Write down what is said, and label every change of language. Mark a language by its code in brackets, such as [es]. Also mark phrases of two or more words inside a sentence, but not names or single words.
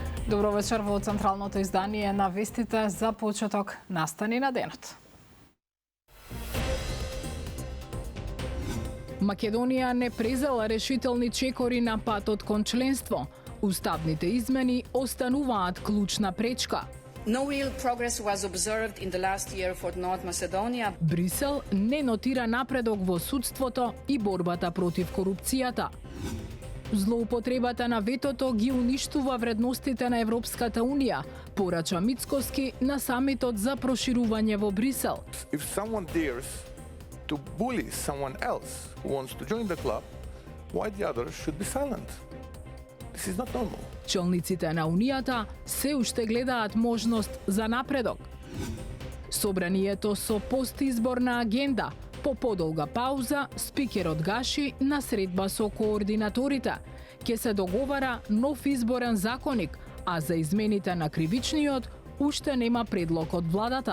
[mk] Добро вечер во централното издание на вестите за почеток настани на денот. Македонија не презела решителни чекори на патот кон членство. Уставните измени остануваат клучна пречка. [en] No real progress was observed in the last year for North Macedonia. [mk] Брисел не нотира напредок во судството и борбата против корупцијата. Злоупотребата на ветото ги уништува вредностите на Европската Унија, порача Мицкоски на самитот за проширување во Брисел. [en] If someone dares to bully someone else who wants to join the club, why the others should be silent? This is not normal. [mk] Челниците на Унијата се уште гледаат можност за напредок. Собранието со постизборна агенда. По подолга пауза, спикерот Гаши на средба со координаторите. Ке се договара нов изборен законник, а за измените на кривичниот уште нема предлог од владата.